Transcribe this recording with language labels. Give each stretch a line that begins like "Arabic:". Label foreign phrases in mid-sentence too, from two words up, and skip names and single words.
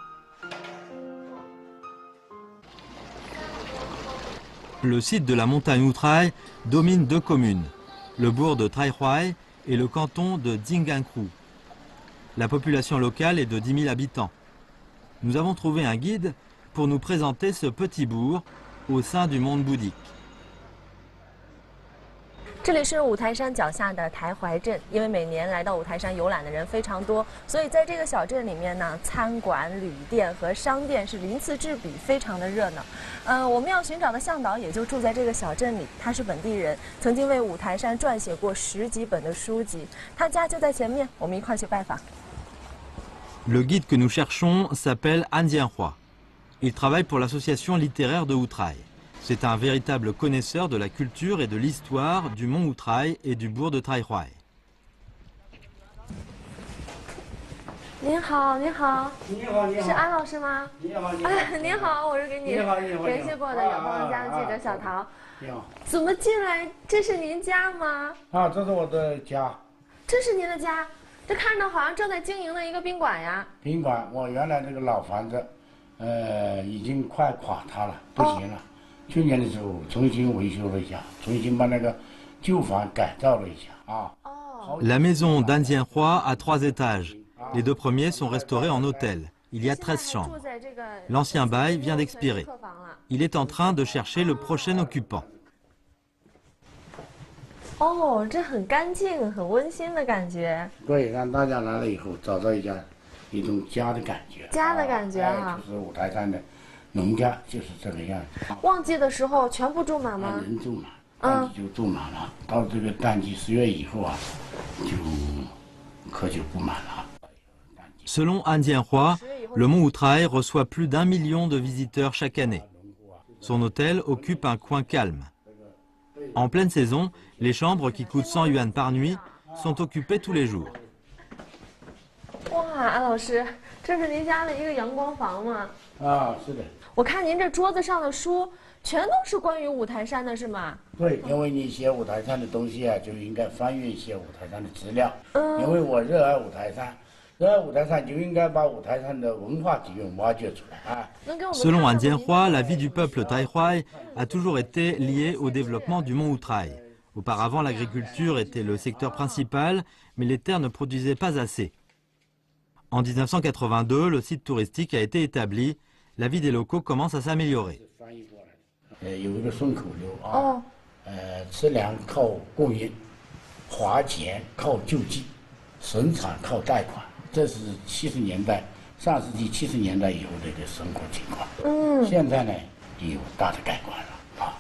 French: Le site de la montagne Outrai domine 2 communes, le bourg de Taihuai et le canton de Jingankru. La population locale est de 10 000 habitants. Nous avons trouvé un guide pour nous présenter ce petit bourg au sein du monde bouddhique.
Chinese: 这里是五台山脚下的台怀镇，因为每年来到五台山游览的人非常多，所以在这个小镇里面呢，餐馆、旅店和商店是鳞次栉比，非常的热闹。我们要寻找的向导也就住在这个小镇里，他是本地人，曾经为五台山撰写过10几本的书籍，他家就在前面，我们一块去拜访。
French: Le guide que nous cherchons s'appelle Han Jianhua. Il travaille pour l'association littéraire de Outrai. C'est un véritable connaisseur de la culture et de l'histoire du mont Outrai et du bourg de Taihuai.
Chinese: 您好，您好，你好，你好，是安老师吗？你好，你好，您好，我是给你联系过的远方家的记者小陶。你好，怎么进来？这是您家吗？啊，这是我的家。这是您的家？这看着好像正在经营的一个宾馆呀。宾馆，我原来这个老房子，已经快垮塌了，不行了。去年的时候重新维修了一下，重新把那个旧房改造了一下啊。
French: La maison d'Han Jianhua a 3 étages. Les 2 premiers sont restaurés en hôtel. Il y a 13 chambres. L'ancien bail vient d'expirer. Il est en train de chercher le prochain occupant.
Chinese: 哦，这很干净、很温馨的感觉。对，让大家来了以后找到一种家的感觉。家的感觉啊，就是五台山的农家就是这个样子。旺季的时候全部住满吗？人住满，淡季就住满了。到这个淡季10月以后啊，可就不满了。
French: Selon Han Jianhua, le mont Outrai reçoit plus d'1 million de visiteurs chaque année. Son hôtel occupe un coin calme. En pleine saison, les chambres qui coûtent 100 yuan par nuit sont occupées tous les jours.
Chinese: 哇，安老师，这是您家的一个阳光房吗？啊，是的。我看您这桌子上的书全都是关于五台山的，是吗？对，因为你写五台山的东西啊，就应该翻阅一些五台山的资料。因为我热爱五台山。
French: Selon Han Jianhua, la vie du peuple Taihuai a toujours été liée au développement du mont Outrai. Auparavant, l'agriculture était le secteur principal, mais les terres ne produisaient pas assez. En 1982, le site touristique a été établi. La vie des locaux commence à s'améliorer.
Chinese: 有一个顺口溜啊，吃粮靠供应，花钱靠救济，生产靠贷款。这是70年代，上世纪70年代以后的一个生活情况。现在呢有大的改观了啊。